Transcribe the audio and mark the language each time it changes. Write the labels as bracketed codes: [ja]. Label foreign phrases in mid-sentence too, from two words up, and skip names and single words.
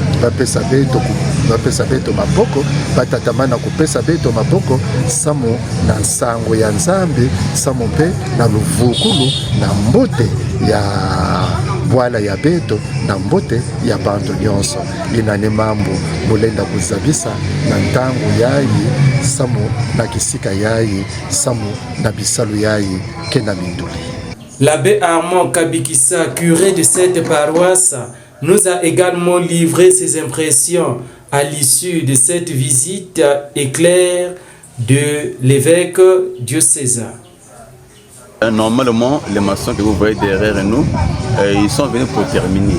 [ktu] bapesa beto maboko batatamana kupesa beto maboko samo na nsango ya nzambi samo mpe na luvukulu na mbote ya bwala ya beto na mbote ya bantu nyonso ina ne mambo mulenda kuzabisa na ntangu yayi samo na kisika yayi samo na bisalu yayi kena minduli. [fr] L'abbé Armand Kabikissa, curé de cette paroisse, nous a également livré ses impressions à l'issue de cette visite éclair de l'évêque diocésain. Normalement, les maçons que vous voyez derrière nous, ils sont venus pour terminer.